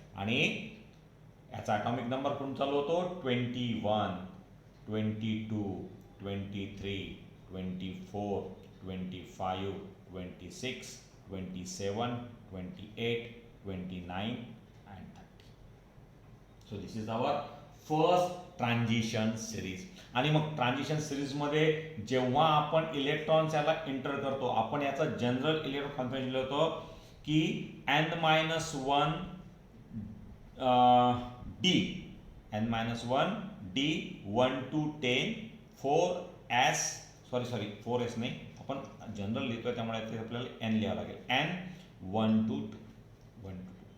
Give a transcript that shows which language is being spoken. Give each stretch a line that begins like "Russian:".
Marathi: आणि याचा atomic number कुठून चालू होतो,
English: 21, 22, 23, 24, 25, 26, 27, 28, 29 and 30. So this is our first transition series.
Marathi: आणि मग ट्रान्झिशन सिरीज मध्ये जेव्हा आपण इलेक्ट्रॉन्स याला एंटर करतो, आपण याचा जनरल इलेक्ट्रॉन कॉन्फिगरेशन लिहितो की n-1 d, n-1 d 1 to 10 4s, sorry 4s नाही, आपण जनरल लिहितोय त्यामुळे आपल्याला n लिहावं लागेल, n 1 to 2.